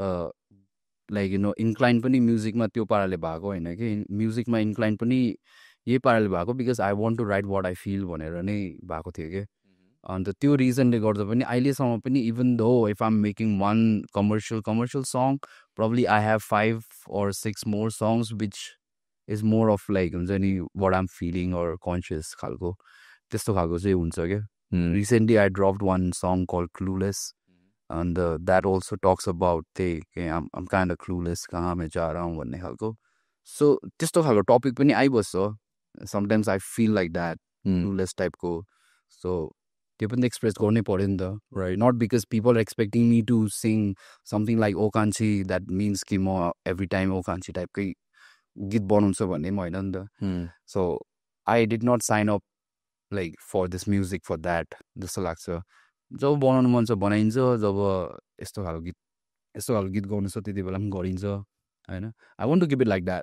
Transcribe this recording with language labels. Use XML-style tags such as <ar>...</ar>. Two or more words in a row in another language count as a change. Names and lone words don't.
<ne>लाइक इन्क्लाइन पनि म्युजिकमा त्यो पाराले भएको होइन कि म्युजिकमा इन्क्लाइन पनि यही पाराले भएको</ne> <en>because I want to write what I feel</en> <ne>भनेर नै भएको थियो कि अन्त त्यो रिजनले गर्दा पनि अहिलेसम्म पनि</ne> <en>even though if I'm making one commercial song probably I have 5 or 6 more songs which is more of like</en> <ne>हुन्छ नि</ne> <en>what I'm feeling or conscious</en> <ne>खालको त्यस्तो खालको चाहिँ हुन्छ क्या</ne> <en>recently I dropped one song called Clueless अन्त that also talks about</en> <ne>त्यही</ne> <en>um kind of clueless</en> <hi>कहाँ मैं जा रहा हूँ</hi> <ne>भन्ने खालको सो त्यस्तो खालको टपिक पनि आइबस्छ</ne> <en>sometimes I feel like that clueless</en> <ne>टाइपको सो त्यो पनि एक्सप्रेस गर्नै पऱ्यो नि त</ne> <en>right not because people are expecting me to sing something like Okanchhi that means</en> <ne>कि म</ne> <en>every time</en> <ne>ओकान्छी टाइपकै गीत बनाउँछ भन्ने पनि होइन नि त</ne> <en>so I did not sign up like for this music for that</en> <ne>जस्तो लाग्छ जब बनाउनु मन छ बनाइन्छ जब यस्तो खालको गीत गाउनु छ त्यति बेला पनि गरिन्छ होइन</ne> <en>I want to keep it like that</en>